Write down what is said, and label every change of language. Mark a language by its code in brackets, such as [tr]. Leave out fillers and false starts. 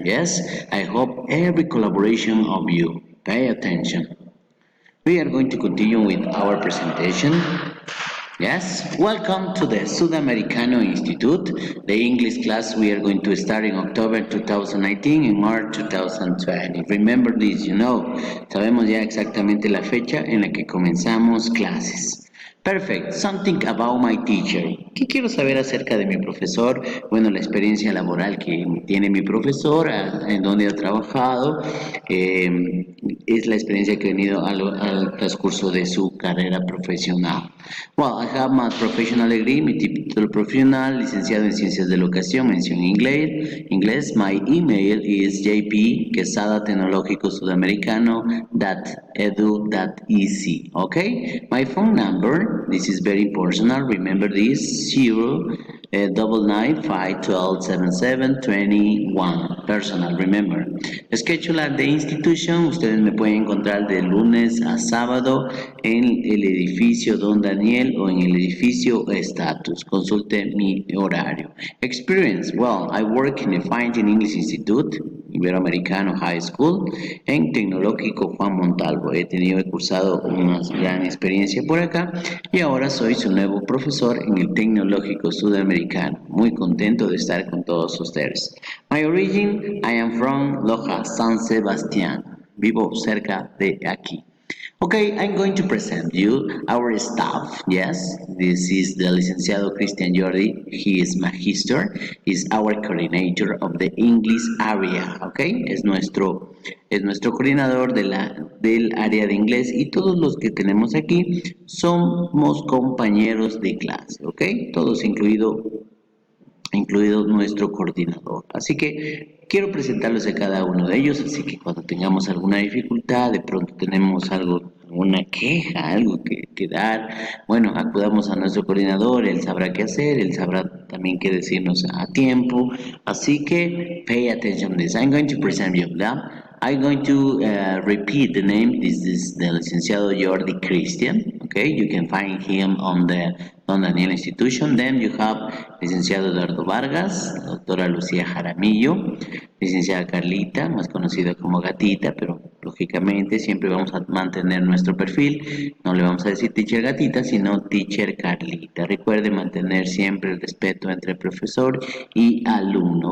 [en] Yes, I hope every collaboration of you. Pay attention. We are going to continue with our presentation. Yes, welcome to the Sudamericano Institute, the English class we are going to start in October 2019 and March 2020. Remember this, [es] sabemos ya exactamente la fecha en la que comenzamos clases. [en] Perfect. Something about my teacher. [es] ¿Qué quiero saber acerca de mi profesor? Bueno, la experiencia laboral que tiene mi profesor, en donde ha trabajado, es la experiencia que ha tenido al transcurso de su carrera profesional. [en] Well, I have my professional degree, [es] mi título profesional, licenciado en Ciencias de la Educación, mención inglés. [en] My email is jp.quesada-tecnológico-sudamericano.edu.ec. Okay? My phone number, this is very personal, remember this, 099-512-7721. Personal, remember. Schedule at the institution, [es] ustedes me pueden encontrar de lunes a sábado en el edificio Don Daniel o en el edificio Status. Consulte mi horario. [en] Experience, well, I work in a Fine English Institute, Iberoamericano High School, en Tecnológico Juan Montalvo. [es] He cursado una gran experiencia por acá y ahora soy su nuevo profesor en el Tecnológico Sudamericano. Muy contento de estar con todos ustedes. [en] My origin, I am from Loja, San Sebastián. [es] Vivo cerca de aquí. [en] Okay, I'm going to present you our staff. Yes, this is the licenciado Cristian Jordi. He is magister. He's our coordinator of the English area. [es] Okay, es nuestro coordinador del área de inglés y todos los que tenemos aquí somos compañeros de clase. Okay, todos incluido nuestro coordinador. Así que quiero presentarlos a cada uno de ellos, así que cuando tengamos alguna dificultad, de pronto tenemos una queja, algo que dar, bueno, acudamos a nuestro coordinador, él sabrá qué hacer, él sabrá también qué decirnos a tiempo, así que [en] pay attention to this. I'm going to present you, ¿verdad? I'm going to repeat the name. This is the licenciado Jordi Cristian. Okay, you can find him on the Don Daniel Institution. Then you have [es] licenciado Eduardo Vargas, doctora Lucía Jaramillo, licenciada Carlita, más conocida como Gatita, pero lógicamente siempre vamos a mantener nuestro perfil. No le vamos a decir teacher Gatita, sino teacher Carlita. Recuerde mantener siempre el respeto entre profesor y alumno.